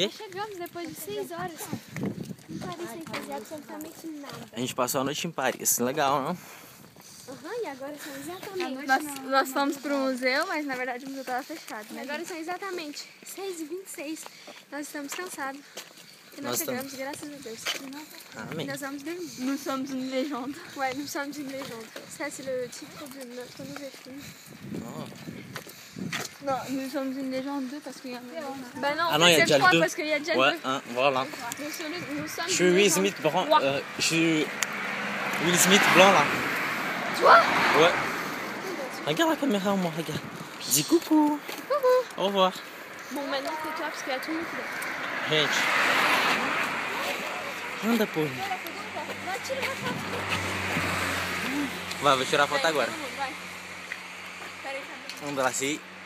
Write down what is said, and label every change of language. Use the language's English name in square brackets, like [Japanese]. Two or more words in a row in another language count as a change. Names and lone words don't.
[Portuguese] Nós chegamos depois de 6 horas. Não parei sem fazer absolutamente nada. A gente passou a noite em Paris. Legal, não? Aham, e agora são exatamente. Nós fomos pro museu, mas na verdade o museu tava fechado, né? Agora são exatamente 6h26. Nós estamos cansados. E nós Nós chegamos, graças a Deus. Amém. Nós vamos dormir. [French] Nous sommes une légende. Ouais, nous sommes une légende. Ça, c'est le titre de notre nouveau film. Oh. Non, nous sommes une légende 2 parce qu'il y en a. Bah non, Ah non, il y a c'est déjà le 3 2. parce qu'il y a déjà le Ouais, 2. hein, voilà. Nous sommes Je suis une Will légende. Smith blanc. Trois. Je suis Will Smith blanc là. Toi? Ouais. Regarde la caméra, moi, regarde. Dis coucou. Coucou. Au revoir. Bon, maintenant c'est toi parce qu'il y a tout le monde qui est là. [Portuguese] Gente. Anda, porra. Vai, tira uma foto. Vai, vou tirar a foto agora. Vai. Peraí, cadê? Anda lá, assim.